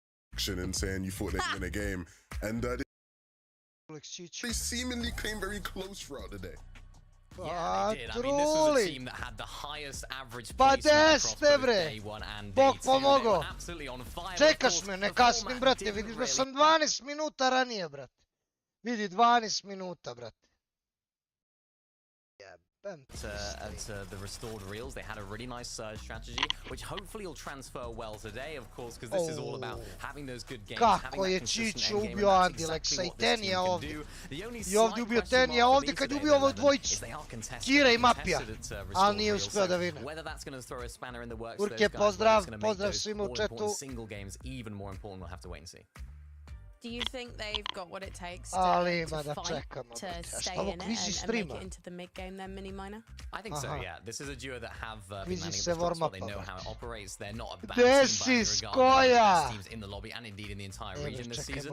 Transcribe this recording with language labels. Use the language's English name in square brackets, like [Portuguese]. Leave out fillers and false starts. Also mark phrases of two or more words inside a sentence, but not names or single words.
[English] and saying you thought they'd win a game, and they seemingly came very close throughout the day. Yeah, they did. I mean, this was a team that had the highest average placement across both day 1 and day 2. They were absolutely on fire. [Bosnian] Čekaš me, ne kasnim, brate, vidiš da sam 12 minuta ranije, brate. Vidi, 12 minuta, brate. [English] At the restored reels, they had a really nice surge strategy, which hopefully will transfer well today, of course, because this is all about having those good games, [Bosnian] Kako je Čičo ubio Andileksa i Tenija ovdje. I ovdje ubio Tenija, ovdje kad je ubio ovo dvojicu. Kira i Mapija, ali nije uspio da vine. Urke, pozdrav svima u chatu. [English] Do you think they've got what it takes to fight, to stay in it and make it into the mid game then, Mini Miner? I think so, yeah. This is a duo that have been landing at the top spot. They know how it operates. They're not a bad team by any regard. They're the best teams in the lobby and indeed in the entire region this season.